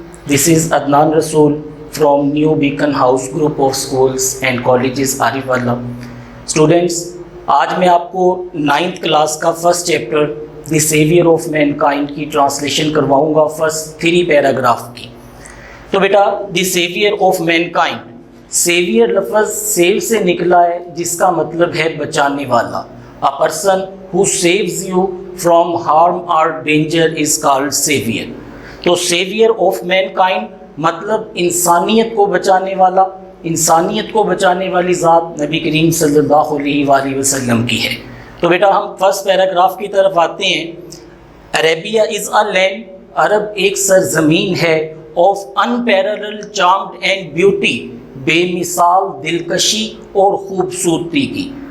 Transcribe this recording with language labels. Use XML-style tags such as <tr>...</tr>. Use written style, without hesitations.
<en>This is Adnan Rasool from New Beacon House Group of Schools and Colleges Arif Wallah.</en> <ur>Students, آج میں آپ کو 9th class کا first chapter the severe of main kind کی translation کرواؤں گا first 3 paragraph کی. تو بیٹا دی severe of main kind, severe لفظ سیو سے نکلا ہے جس کا مطلب ہے بچانے والا.</ur> <en>A person who saves you from harm or danger is called savior.</en> <ur>تو سیویئر آف مین کائنڈ مطلب انسانیت کو بچانے والا، انسانیت کو بچانے والی ذات نبی کریم صلی اللہ علیہ وآلہ وسلم کی ہے. تو بیٹا ہم فرسٹ پیراگراف کی طرف آتے ہیں.</ur> <en>Arabia is a land,</en> <ur>عرب ایک سرزمین ہے، of</ur> <en>unparalleled charm and beauty،</en> <ur>بے مثال دلکشی اور خوبصورتی کی.</ur>